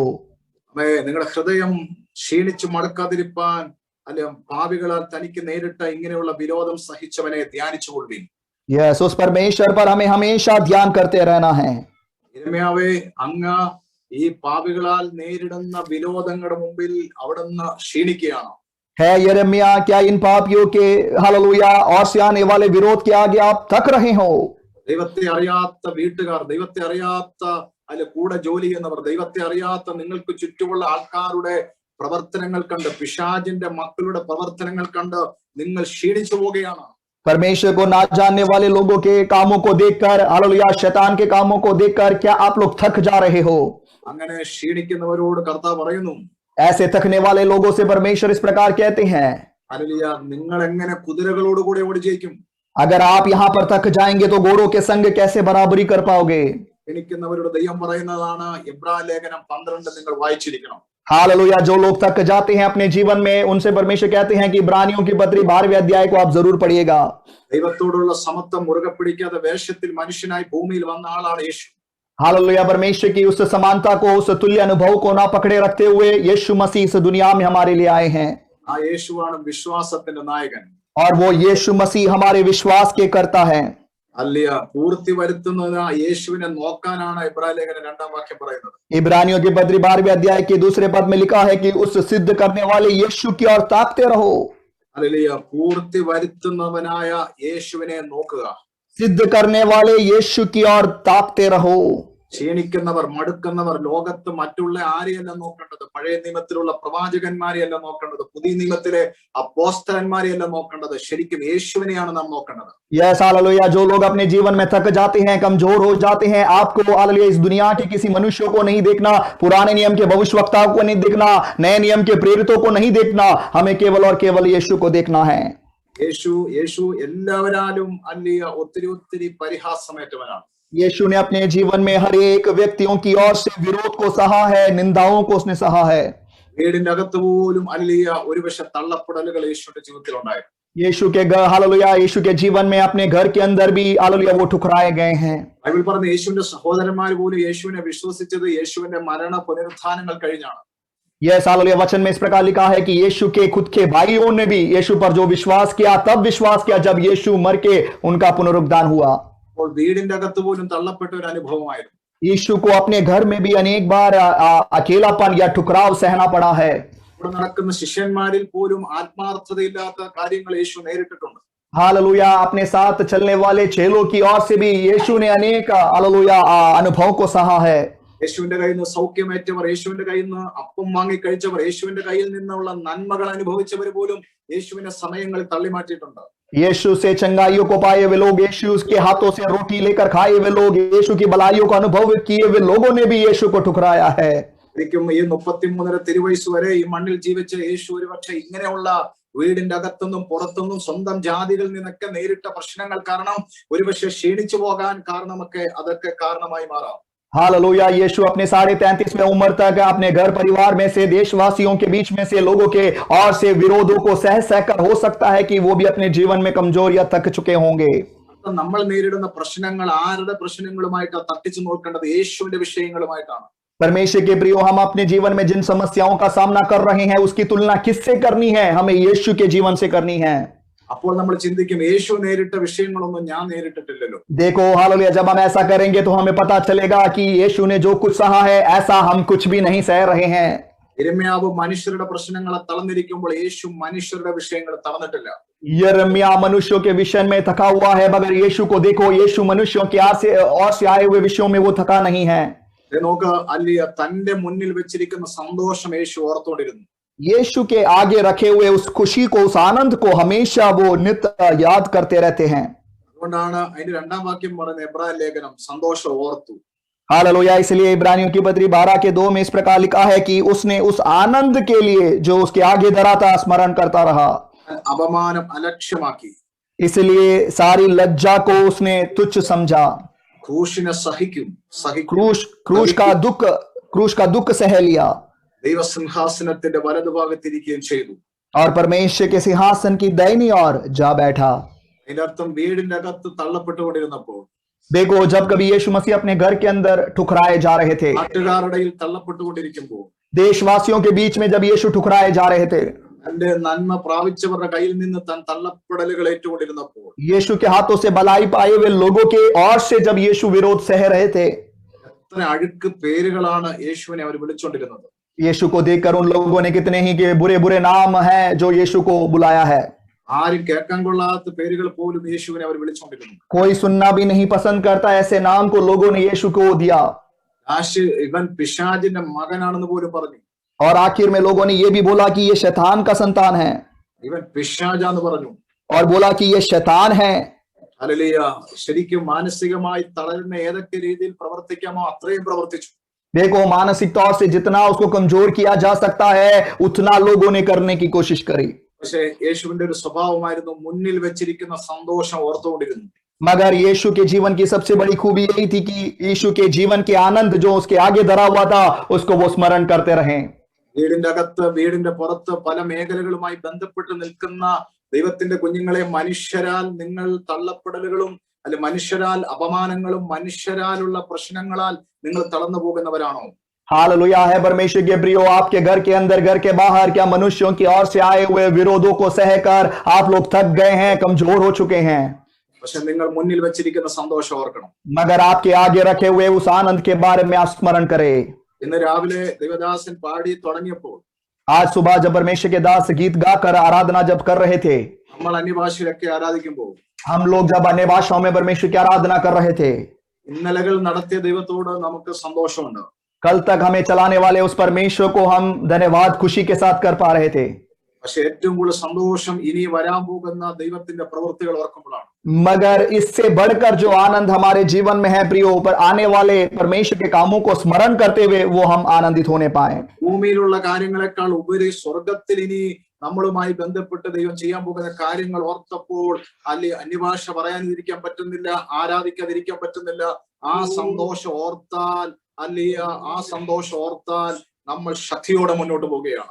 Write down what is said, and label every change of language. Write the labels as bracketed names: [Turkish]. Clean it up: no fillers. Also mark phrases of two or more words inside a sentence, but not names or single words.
[Malayalam] നിങ്ങളുടെ ഹൃദയം ക്ഷീണിച്ചു മടക്കാതിരിപ്പാൻ അല്ലെ പാപികളാൽ തനിക്ക് നേരിട്ട ഇങ്ങനെയുള്ള വിരോധം സഹിച്ചവനെ ധ്യാനിച്ചുകൊള്ളുവിൻ. [Hindi] यस, उस परमेश्वर पर हमें हमेशा ध्यान करते रहना है। [Malayalam] യിരെമ്യാവേ, അങ്ങ് ഈ പാപികളാൽ നേരിടുന്ന വിരോധങ്ങളുടെ മുമ്പിൽ അവിടുന്ന് ക്ഷീണിക്കുകയാണോ? [Hindi] है यिर्मयाह, क्या इन पापियों के हालेलुया और से आने वाले विरोध के आगे आप थक रहे हो? [Malayalam] ദൈവത്തെ അറിയാത്ത വീട്ടുകാർ, ദൈവത്തെ അറിയാത്ത അല്ലെ കൂടെ ജോലി ചെയ്യുന്നവർ, ദൈവത്തെ അറിയാത്ത നിങ്ങൾക്ക് ചുറ്റുമുള്ള ആൾക്കാരുടെ പ്രവർത്തനങ്ങൾ കണ്ട്, പിശാചിന്റെ മക്കളുടെ പ്രവർത്തനങ്ങൾ കണ്ട് നിങ്ങൾ ക്ഷീണിച്ചു പോവുകയാണ്. [Hindi] परमेश्वर को ना जानने वाले लोगों के कामों को देखकर, हालेलुया, शैतान के कामों को देखकर क्या आप लोग थक जा रहे हो? [Malayalam] അങ്ങനെ ക്ഷീണിക്കുന്നവരോട് കർത്താവ് പറയുന്നു, [Hindi] ऐसे थकने वाले लोगों से परमेश्वर इस प्रकार कहते हैं, [Malayalam] ഹല്ലേലൂയ, നിങ്ങൾ എങ്ങനെ കുതിരകളോട് കൂടെ ഓടി ജയിക്കും? [Hindi] अगर आप यहाँ पर थक जाएंगे तो घोड़ों के संग कैसे बराबरी कर पाओगे? [Malayalam] ക്ഷീണിക്കുന്നവരോട് ദൈവം പറയുന്നതാണ് എബ്രായ ലേഖനം 12 നിങ്ങൾ വായിച്ചിരിക്കണം. [Hindi] हालेलुया, जो लोग थक जाते हैं अपने जीवन में, उनसे परमेश्वर कहते हैं कि इब्रानियों की पत्री 12वें अध्याय को आप जरूर पढ़िएगा। [Malayalam] ദൈവത്തോടുള്ള സമത്വം മുറുകെ പിടിക്കാതെ വേഷത്തിൽ മനുഷ്യനായി ഭൂമിയിൽ വന്ന ആളാണ് യേശു. [Hindi] हालेलुया, परमेश्वर की उस समानता को, उस तुल्य अनुभव को ना पकड़े रखते हुए यीशु मसीह इस दुनिया में हमारे लिए आए हैं। [Malayalam] ആ യേശുവാണ് വിശ്വാസത്തിന്റെ നായകൻ. [Hindi] और वो यीशु मसीह हमारे विश्वास के कर्ता है। [Malayalam] അല്ലയ, പൂർത്തി വരുത്തുന്ന യേശുവിനെ നോക്കാനാണ് എബ്രായ ലേഖനം 2-ാം വാക്യം പറയുന്നത്. [Hindi] इब्रानियों की पत्री 12वें अध्याय के 2 पद में लिखा है कि उस सिद्ध करने वाले यीशु की ओर ताकते रहो। [Malayalam] ഹല്ലേലൂയ, പൂർത്തി വരുത്തുന്നവനായ യേശുവിനെ നോക്കുക. [Hindi] सिद्ध करने वाले यीशु की ओर ताकते रहो। [Malayalam] ക്ഷീണിക്കുന്നവർ, മടുക്കുന്നവർ ലോകത്ത് മറ്റുള്ള ആരെയല്ല നോക്കേണ്ടത്. പഴയ നിയമത്തിലുള്ള പ്രവാചകന്മാരെയല്ല നോക്കേണ്ടത്, പുതിയ നിയമത്തിലെ അപ്പോസ്തലന്മാരെയല്ല നോക്കേണ്ടത്. ശരിക്കും യേശുവിനെയാണ് നാം നോക്കേണ്ടത്. [Hindi] यस हालेलुया, जो लोग अपने जीवन में थक जाते हैं, कमजोर हो जाते हैं, आपको हालेलुया इस दुनिया के किसी मनुष्य को नहीं देखना, पुराने नियम के भविष्यवक्ताओं को नहीं देखना, नए नियम के प्रेरितों को नहीं देखना, हमें केवल और केवल यीशु को देखना है। [Malayalam] യേശു എല്ലാവരാലും അല്ലയ ഒത്തിരി പരിഹാസമേറ്റവനാണ്. [Hindi] यीशु ने अपने जीवन में हर एक व्यक्तियों की ओर से विरोध को सहा है, निंदाओं को उसने सहा है। [Malayalam] വീടിന്റെ അകത്ത് പോലും അല്ലയ ഒരുപക്ഷെ തള്ളപ്പെടലുകൾ യേശുവിന്റെ ജീവിതത്തിൽ ഉണ്ടായിരുന്നു. [Hindi] यीशु के घर, हालेलुया, यीशु के जीवन में अपने घर के अंदर भी हालेलुया वो ठुकराए गए हैं। [Malayalam] ബൈബിൾ പറഞ്ഞ യേശുവിന്റെ സഹോദരന്മാർ പോലും യേശുവിനെ വിശ്വസിച്ചത് യേശുവിന്റെ മരണ പുനരുത്ഥാനങ്ങൾ കഴിഞ്ഞാണ്. [Hindi] यह हालेलुया वचन में इस प्रकार लिखा है कि यीशु के खुद के भाइयों ने भी यीशु पर जो विश्वास किया, तब विश्वास किया जब यीशु मर के उनका पुनरुत्थान हुआ। [Malayalam] അപ്പോൾ വീടിന്റെ അകത്ത് പോലും തള്ളപ്പെട്ട ഒരു അനുഭവമായിരുന്നു. [Hindi] यीशु को अपने घर में भी अनेक बार अकेलापन या ठुकराव सहना पड़ा है। [Malayalam] ഇവിടെ നടക്കുന്ന ശിഷ്യന്മാരിൽ പോലും ആത്മാർത്ഥതയില്ലാത്ത കാര്യങ്ങൾ യേശു നേരിട്ടിട്ടുണ്ട്. [Hindi] हालेलुया। अपने साथ चलने वाले चेलों की ओर से भी यीशु ने अनेक हालेलुया अनुभव को सहा है। [Malayalam] യേശുവിന്റെ കയ്യിൽ നിന്ന് സൗഖ്യമേറ്റവർ, യേശുവിന്റെ കയ്യിൽ നിന്ന് അപ്പം വാങ്ങി കഴിച്ചവർ, യേശുവിന്റെ കയ്യിൽ നിന്നുള്ള നന്മകൾ അനുഭവിച്ചവർ പോലും യേശുവിനെ സമയങ്ങളിൽ തള്ളിമാറ്റിയിട്ടുണ്ട്. [Hindi] यीशु से चंगाइयों को पाए हुए लोग, यीशु के हाथों से रोटी लेकर खाए हुए लोग, यीशु की भलाइयों का अनुभव किए हुए लोगों ने भी यीशु को ठुकराया है। [Malayalam] ശരിക്കും ഈ 33 തിരുവയസ്സ് വരെ ഈ മണ്ണിൽ ജീവിച്ച യേശു ഒരുപക്ഷെ ഇങ്ങനെയുള്ള വീടിന്റെ അകത്തുനിന്നും പുറത്തുനിന്നും സ്വന്തം ജാതികളിൽ നിന്നൊക്കെ നേരിട്ട പ്രശ്നങ്ങൾ കാരണം ഒരുപക്ഷെ ക്ഷീണിച്ചു പോകാൻ കാരണമൊക്കെ അതൊക്കെ കാരണമായി മാറാം. [Hindi] हालेलुया। यीशु अपने 33.5 उम्र तक अपने घर परिवार में से, देशवासियों के बीच में से लोगों के और से विरोधों को सह सहकर हो सकता है कि वो भी अपने जीवन में कमजोर या थक चुके होंगे। [Malayalam] നമ്മൾ നേരിടുന്ന പ്രശ്നങ്ങൾ ആരുടെ പ്രശ്നങ്ങളുമായിട്ടാണ് തട്ടിച്ചു നോക്കേണ്ടത്? യേശുവിന്റെ വിഷയങ്ങളുമായിട്ടാണ്. [Hindi] परमेश्वर के प्रियो, हम अपने जीवन में जिन समस्याओं का सामना कर रहे हैं उसकी तुलना किससे करनी है? हमें यीशु के जीवन से करनी है। [Malayalam] അപ്പോൾ നമ്മൾ ചിന്തിക്കും യേശു നേരിട്ട വിഷയങ്ങളൊന്നും ഞാൻ നേരിട്ടിട്ടില്ലല്ലോ. [Hindi] देखो हालेलुया, जब हम ऐसा करेंगे तो हमें पता चलेगा कि यीशु ने जो कुछ सहा है ऐसा हम कुछ भी नहीं सह रहे हैं। [Malayalam] യിരെമ്യാവ് മനുഷ്യരുടെ പ്രശ്നങ്ങളെ തളർന്നിരിക്കുമ്പോൾ യേശു മനുഷ്യരുടെ വിഷയങ്ങൾ തളർന്നിട്ടില്ല. [Hindi] यिर्मयाह मनुष्यों के विषय में थका हुआ है, मगर यीशु को देखो, यीशु मनुष्यों के और से आए हुए विषयों में वो थका नहीं है। [Malayalam] നോക്ക്, അല്ലിയ തന്റെ മുന്നിൽ വെച്ചിരിക്കുന്ന സന്തോഷം യേശു ഓർത്തോണ്ടിരുന്നു. [Hindi] यीशु के आगे रखे हुए उस खुशी को, उस आनंद को हमेशा वो नित्य याद करते रहते हैं। [Malayalam] അതുകൊണ്ടാണ് അതിന്റെ രണ്ടാം വാക്യം പറയുന്ന എബ്രായ ലേഖനം സന്തോഷം ഓർത്തു. [Hindi] हालेलुया। इसलिए इब्रानियों की पत्री 12:2 में इस प्रकार लिखा है कि उसने उस आनंद के लिए जो उसके आगे धरा था स्मरण करता रहा। [Malayalam] അപമാനം അലക്ഷ്യമാക്കി, [Hindi] इसलिए सारी लज्जा को उसने तुच्छ समझा। [Malayalam] ക്രൂശിനെ സഹിക്കും. [Hindi] क्रूश का दुख सह लिया [Malayalam] ദൈവസിംഹാസനത്തിന്റെ വലതുഭാഗത്തിരിക്കുകയും ചെയ്തു. [Hindi] और परमेश्वर के सिंहासन की दाहिनी ओर जा बैठा। [Malayalam] അതിന്റെ അർത്ഥം വീടിന്റെ അകത്ത് തള്ളപ്പെട്ടുകൊണ്ടിരുന്നപ്പോൾ, [Hindi] देखो, जब कभी यीशु मसीह अपने घर के अंदर ठुकराए जा रहे थे, [Malayalam] നാട്ടുകാരുടെയിൽ തള്ളപ്പെട്ടുകൊണ്ടിരിക്കുമ്പോൾ, [Hindi] देशवासियों के बीच में जब यीशु ठुकराए जा रहे थे, [Malayalam] തന്റെ നന്മ പ്രാപിച്ചവരുടെ കയ്യിൽ നിന്ന് താൻ തള്ളപ്പെടലുകൾ ഏറ്റുകൊണ്ടിരുന്നപ്പോൾ, [Hindi] यीशु के हाथों से भलाई पाए हुए लोगों के ओर से जब यीशु विरोध सह रहे थे, [Malayalam] എത്ര അഴുക്ക് പേരുകളാണ് യേശുവിനെ അവർ വിളിച്ചോണ്ടിരുന്നത്. [Hindi] यीशु को देखकर उन लोगों ने कितने ही के बुरे बुरे नाम हैं जो यीशु को बुलाया है। [Malayalam] ആരും കേൾക്കാൻ കൊള്ളാത്ത പേരുകൾ പോലും യേശുവിനെ അവർ വിളിച്ചോണ്ടിരുന്നു. [Hindi] कोई सुनना भी नहीं पसंद करता ऐसे नाम को लोगों ने यीशु को दिया। [Malayalam] ഇവൻ പിശാചിന്റെ മകനാണെന്ന് പോലും പറഞ്ഞു. [Hindi] और आखिर में लोगों ने ये भी बोला कि ये शैतान का संतान है, [Malayalam] ഇവൻ പിശാചാന്ന് പറഞ്ഞു. [Hindi] और बोला कि ये शैतान है। [Malayalam] ഹല്ലേലൂയ. ശരിക്കും മാനസികമായി തളരുന്ന ഏതൊക്കെ രീതിയിൽ പ്രവർത്തിക്കാമോ അത്രയും പ്രവർത്തിച്ചു. [Hindi] देखो, मानसिक तौर से जितना उसको कमजोर किया जा सकता है उतना लोगों ने करने की कोशिश करी। [Malayalam] പക്ഷേ യേശുവിന്റെ ഒരു സ്വഭാവമായിരുന്നു മുന്നിൽ വെച്ചിരിക്കുന്ന സന്തോഷം ഓർത്തുകൊണ്ടിരുന്നു. [Hindi] मगर यीशु के जीवन की सबसे बड़ी खूबी यही थी कि यीशु के जीवन के आनंद जो उसके आगे धरा हुआ था उसको वो स्मरण करते रहे। [Malayalam] വീടിന്റെ അകത്ത് വീടിന്റെ പുറത്ത് പല മേഖലകളുമായി ബന്ധപ്പെട്ട് നിൽക്കുന്ന ദൈവത്തിന്റെ കുഞ്ഞുങ്ങളെ, മനുഷ്യരാൽ നിങ്ങൾ തള്ളപ്പെടലുകളും അല്ലെ മനുഷ്യരാൽ അപമാനങ്ങളും മനുഷ്യരാലുള്ള പ്രശ്നങ്ങളാൽ നിങ്ങൾ തളർന്നു പോകുന്നവരാണോ? [Hindi] हालेलुया है परमेश्वर के प्रियो, आपके घर के अंदर, घर के बाहर क्या मनुष्यों की ओर से आए हुए विरोधों को सहकर आप लोग थक गए हैं, कमजोर हो चुके हैं? [Malayalam] പക്ഷെ നിങ്ങൾ മുന്നിൽ വെച്ചിരിക്കുന്ന സന്തോഷം ഓർക്കണം. [Hindi] मगर आपके आगे रखे हुए उस आनंद के बारे में आप स्मरण करें। [Malayalam] ഇന്ന് രാവിലെ ദേവദാസൻ പാടി തുടങ്ങിയപ്പോൾ, [Hindi] आज सुबह जब परमेश्वर के दास गीत गाकर आराधना जब कर रहे थे, [Malayalam] നമ്മൾ അന്യഭാഷയിലൊക്കെ ആരാധിക്കുമ്പോൾ, [Hindi] हम लोग जब अन्य भाषाओं में परमेश्वर की आराधना कर रहे थे, [Malayalam] ഇന്നലകൾ നടത്തിയ ദൈവത്തോട് നമുക്ക് സന്തോഷമുണ്ട്. [Hindi] कल तक हमें चलाने वाले उस परमेश्वर को हम धन्यवाद खुशी के साथ कर पा रहे थे। [Malayalam] പക്ഷെ ഏറ്റവും കൂടുതൽ സന്തോഷം ഇനി വരാൻ പോകുന്ന ദൈവത്തിന്റെ പ്രവൃത്തികൾ ഓർക്കുമ്പോഴാണ്. [Hindi] मगर इससे बढ़कर जो आनंद हमारे जीवन में है प्रियो, पर आने वाले परमेश्वर के कामों को स्मरण करते हुए वो हम आनंदित होने पाए। [Malayalam] ഭൂമിയിലുള്ള കാര്യങ്ങളെക്കാൾ ഉപരി സ്വർഗത്തിൽ ഇനി നമ്മളുമായി ബന്ധപ്പെട്ട് ദൈവം ചെയ്യാൻ പോകുന്ന കാര്യങ്ങൾ ഓർത്തപ്പോൾ അല്ലെ അന്യഭാഷ പറയാതിരിക്കാൻ പറ്റുന്നില്ല, ആരാധിക്കാതിരിക്കാൻ പറ്റുന്നില്ല. ആ സന്തോഷം ഓർത്താൽ ആ സന്തോഷം ഓർത്താൽ നമ്മൾ ശക്തിയോടെ മുന്നോട്ട് പോവുകയാണ്.